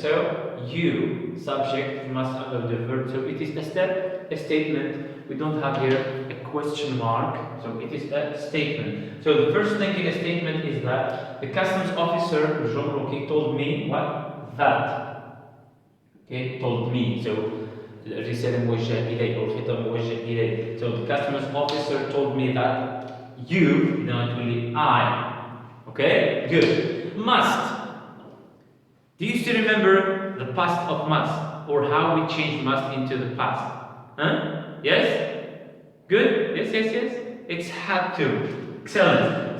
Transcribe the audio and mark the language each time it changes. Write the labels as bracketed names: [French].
[English] So you subject must unload the verb. So it is a statement. We don't have here a question mark, so it is a statement. So the first thing in a statement is that the customs officer, Jean Roquet, told me what? That. Okay, told me. [Arabic] So الرسالة موجهة إلي أو الخطاب موجه إلي. [English] So the customs officer told me that you, not only I. Okay, good. Must. Do you still remember the past of must, or how we change must into the past? Huh? Yes? Good? Yes, yes, yes. It's had to. Excellent.